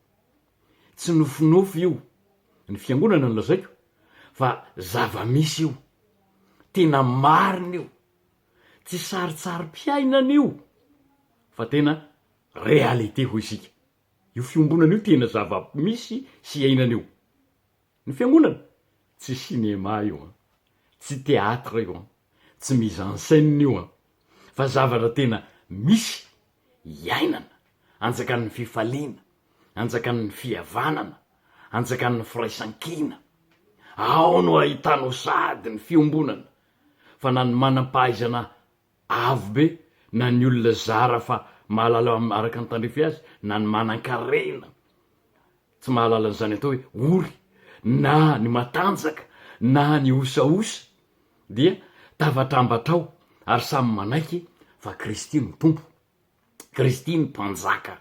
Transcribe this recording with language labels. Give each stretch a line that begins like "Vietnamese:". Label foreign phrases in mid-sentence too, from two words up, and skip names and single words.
Malagasy: Tsy nofinofy io, ny fiangonana no lazaiko, fa zava-misy io, tena marina io, tsy saritsary-piainana io, fa tena réalité ho isika. Io fiombonana io tena zava-misy sy iainana io. Ny fiangonana tsy cinéma io, tsy théâtre io, tsy
French: mise en scène
Malagasy: io, fa zavatra tena misy iainana, anjakan'ny fifaliana, anjakan'ny fihavanana, anjakan'ny firaisan-kina. Ao no ahitanao sady ny fiombonana, fa na ny manam-pahaizana avo be, na ny olona zara fa mahalala araka ny tandrefy azy, na ny manan-karena tsy mahalala an'izany atao hoe ory, na ny matanjaka, na ny osaosa, dia tavatambatrao ary samy manaiky fa Kristy no tompo, Kristy no mpanjaka.